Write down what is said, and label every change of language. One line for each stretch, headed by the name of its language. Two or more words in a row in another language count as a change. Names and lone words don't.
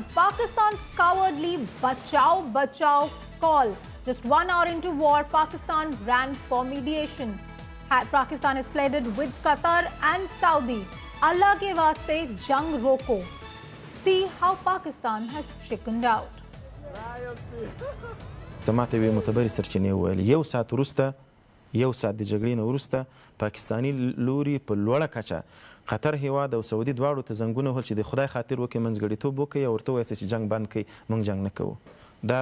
English: Pakistan's cowardly
Urdu: بچاؤ بچاؤ
English: call. Just 1 hour into war, Pakistan ran for mediation. Pakistan has pleaded with Qatar and Saudi.
Urdu: اللہ کے واسطے جنگ روکو.
English: See how Pakistan has chickened out.
Pashto: زماته وی متبري سرچینې وویل یو ساعت وروسته یو ساعت د جګړې نه وروسته پاکستاني لوري په لوړه کچه قطر هیواد او سعودي دواړو ته زنګونه وهل چې د خدای خاطر وکړي منځګړیتوب وکړي او ورته ووایي چې جنګ بند کړي موږ جنګ نه کوو دا